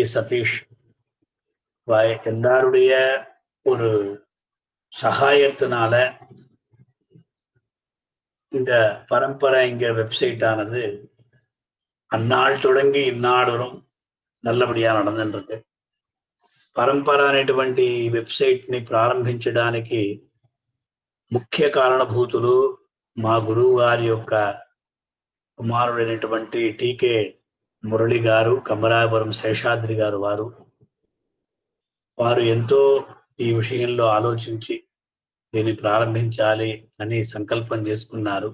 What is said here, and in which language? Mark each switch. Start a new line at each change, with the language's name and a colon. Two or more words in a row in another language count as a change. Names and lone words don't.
Tamil: சதீஷ் எல்லாருடைய ஒரு சகாயத்தினால இந்த பரம்பரை என்கிற வெப்சைட் ஆனது அந்நாள் தொடங்கி இந்நாள் வரும் நல்லபடியா நடந்துருக்கு.
Telugu: పరంపర అనేటువంటి వెబ్సైట్ ని ప్రారంభించడానికి ముఖ్య కారణభూతులు మా గురువు గారి యొక్క కుమారుడైనటువంటి టీకే మురళి గారు, కమరాపురం శేషాద్రి గారు. వారు ఎంతో ఈ విషయంలో ఆలోచించి దీన్ని ప్రారంభించాలి అని సంకల్పం చేసుకున్నారు.